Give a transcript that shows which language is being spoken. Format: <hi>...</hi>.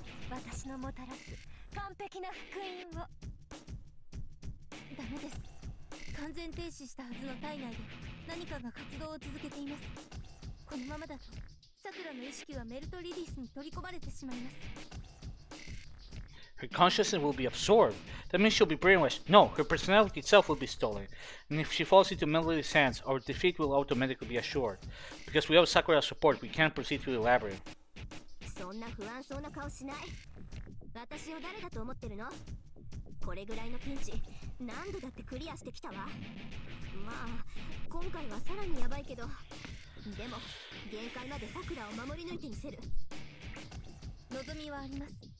<ja>私のもたらす完璧な福音を。ダメです。完全停止したはずの体内で何かが活動を続けています。このままだとさくらの意識はメルトリリスに取り込まれてしまいます。</ja> <en>Her consciousness will be absorbed. That means she'll be brainwashed. No, her personality itself will be stolen. And if she falls into Mount Lilith's hands, our defeat will automatically be assured. Because we have Sakura's support, we can't proceed through the labyrinth.</en> <ja>そんな不安そうな顔しない。私を誰だと思ってるの？これぐらいのピンチ何度だってクリアしてきたわ。まあ今回はさらにヤバいけど、でも限界までさくらを守り抜いてみせる。望みはあります。</ja>